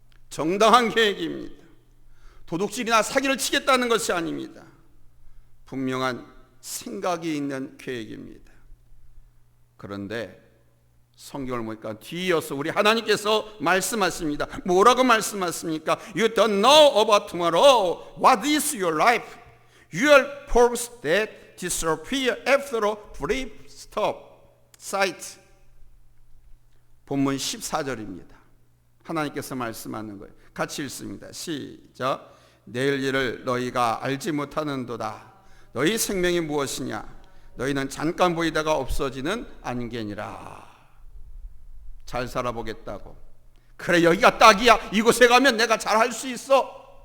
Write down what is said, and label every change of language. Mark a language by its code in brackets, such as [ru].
[ko] 정당한 계획입니다. 도둑질이나 사기를 치겠다는 것이 아닙니다. 분명한 생각이 있는 계획입니다. 그런데 성경을 보니까 뒤이어서 우리 하나님께서 말씀하십니다. 뭐라고 말씀하십니까? [en] You don't know about tomorrow. What is your life? Your pearls that disappear after a brief sight. [ko] 본문 14절입니다. 하나님께서 말씀하는 거예요. 같이 읽습니다. 시작. 내일 일을 너희가 알지 못하는도다. 너희 생명이 무엇이냐? 너희는 잠깐 보이다가 없어지는 안개니라. 잘 살아보겠다고. 그래, 여기가 딱이야. 이곳에 가면 내가 잘 할 수 있어.